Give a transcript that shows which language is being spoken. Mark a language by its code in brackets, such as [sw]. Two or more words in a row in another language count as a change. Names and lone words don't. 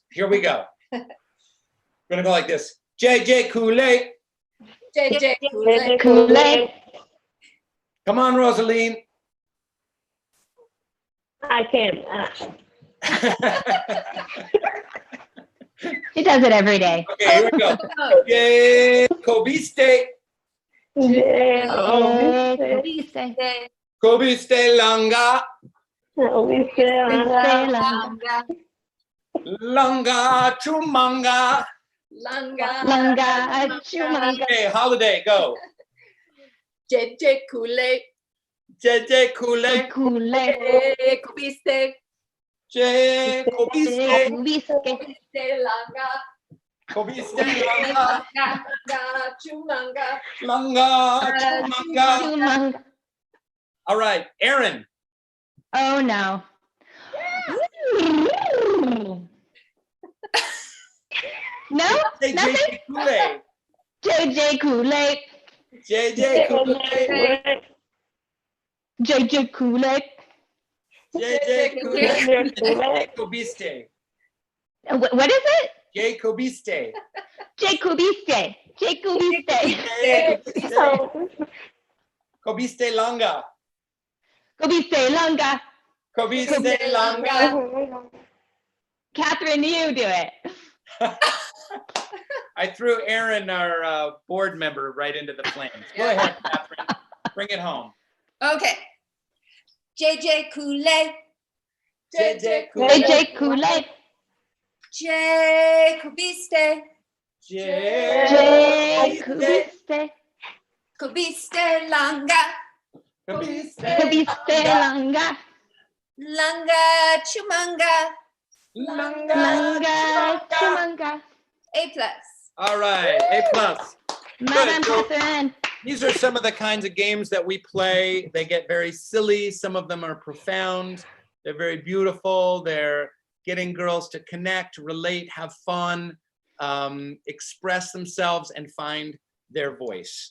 [en] Here we go. We're gonna go like this. JJ Koulé. JJ Koulé. Come on, Rosaline. I can't. She does it every day. Okay, here we go. Kobiste. Kobiste langa. Langa chumanga. Langa. Okay, holiday, go. JJ Koulé. JJ Koulé. Kobiste. J Kobiste. Langa. Kobiste langa. Chumanga. Langa chumanga. All right, Aaron. Oh no. No, Say nothing. JJ Koulé. JJ Koulé. JJ Koulé. JJ Koulé. JJ Koulé. Kobiste. What is it? J Kobiste. Jacobiste. Kobiste langa. Kobiste Langa. Kobiste langa. Kathryn, you do it. I threw Aaron, our board member, right into the flames. Go ahead, Kathryn. Bring it home. Okay. JJ Koulé. JJ JJ Koulé. Jacobiste. Jacobiste. Kobiste Langa. Kobiste Langa. Langa Chumanga. Langa Chumanga. A+. All right, A+. Madam So- Kathryn. These are some of the kinds of games that we play. They get very silly. Some of them are profound. They're very beautiful. They're getting girls to connect, relate, have fun, express themselves, and find their voice.